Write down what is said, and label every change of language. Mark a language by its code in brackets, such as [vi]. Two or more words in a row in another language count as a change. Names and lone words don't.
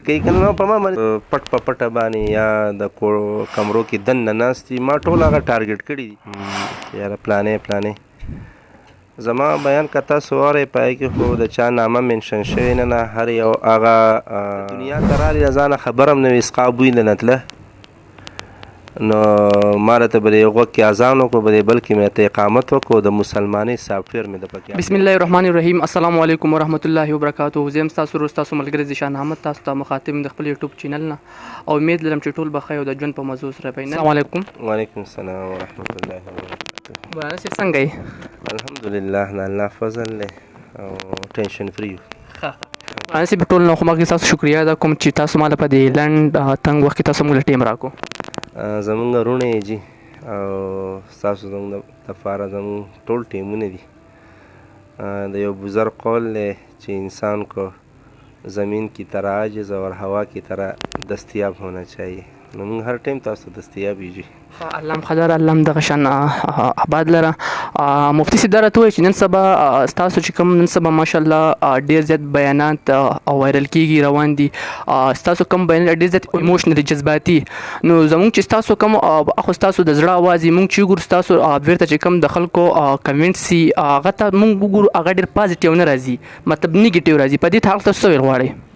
[ps] کوي که نه نو په ما باندې پټ په پټه باندې یا د کمرو کې دننه ناست دي ما ټول هغه ټارګېټ کړي دي یاره پلانې زما بیان که تاسو واورئ په هغې کې خو د چا نامه منشن شوې نه هر یو هغه دنیا ته رالي د ځانه خبر هم نه وي اسقا بوی نه تله نو ما راته به د یو غوږ کې اذان وکړو به د بل کې مې ته اقامت وکړو د مسلمانۍ سافټویر مې د پکې [ar] بسم الله الرحمن الرحیم السلام علیکم ورحمۃ اللہ وبرکاتہ [ps] زه یم ستاسو ورور ستاسو ملګری ذیشان احمد تاسو ته مخاطب د خپل یوټیوب چینل نه او امید لرم چې ټول بخیر او د ژوند په موضوع سره پېنه [ar] السلام علیکم وعلیکم السلام ورحمۃ الله وبرکاتہ [ps] مولانا صاحب څنګه یې الحمدلله د الله فضل دی او [en] tension free [ps] مولانا صاحب ټول نو خو ما تاسو شکریا ادا کوم چې تاسو ماله په دې لنډ تنګ وخت کې تاسو موږ ټیم راکو زمونږ وروڼه یې جي او ستاسو زموږ دپاره زموږ ټول ټیمونه دي د یو بزرگ قول دی چې [ur] انسان کو زمین کی طرح عاجز اور هوا کی طرح دستیاب ہونا چاہیے [ps] نو موږ هر ټیم تاسو دستیاب یو جي الله خدای الله دغه شان آباد لره مفتي صاحب دا راته وایي چې نن سبا ستاسو چې کوم نن سبا ماشاءالله ډېر زیات بیانات او وایرل کېږي روان دي ستاسو کوم بیانات ډېر زیات ایموشنلی جذباتي نو زموږ چې ستاسو کوم اخو ستاسو د زړه اواز یې موږ چې وګورو ستاسو بیرته چې کوم د خلکو کمنټس یي هغه ته موږ وګورو هغه ډېر پازیټیو نه راځي مطلب نیګیټیو راځي په دې حال تاسو ویل غواړئ